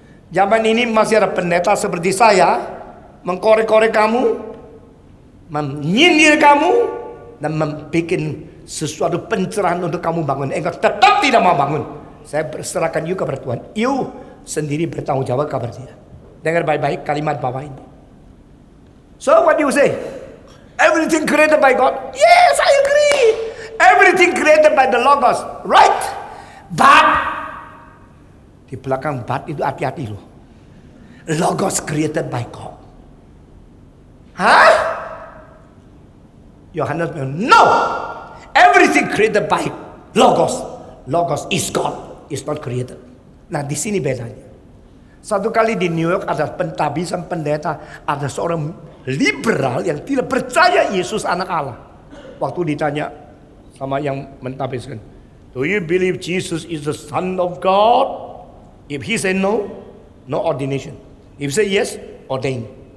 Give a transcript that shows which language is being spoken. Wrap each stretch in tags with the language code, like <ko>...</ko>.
<id>Zaman ini masih ada pendeta seperti saya mengkorek-korek kamu, menyindir kamu, dan membuat sesuatu pencerahan untuk kamu bangun. Engkau tetap tidak mau bangun. Saya berserahkan you kepada Tuhan. You sendiri bertanggung jawab kepada dia. Dengar baik-baik kalimat bawah ini.</id> <en>So what do you say? Everything created by God? Yes, I agree. Everything created by the Logos, right?</en> <id>But di belakang but itu hati-hati loh.</id> <en>Logos created by God. Hah?</en> <id>Yohanes bilang, no.</id> <en>Everything created by Logos. Logos is God, is not created.</en> <id>Nah di sini bedanya. Satu kali di New York ada pentabisan pendeta, ada seorang liberal yang tidak percaya Yesus anak Allah. Waktu ditanya sama yang mentabiskan,</id> <en>do you believe Jesus is the Son of God? If he say no, no ordination. If he say yes, ordain.</en>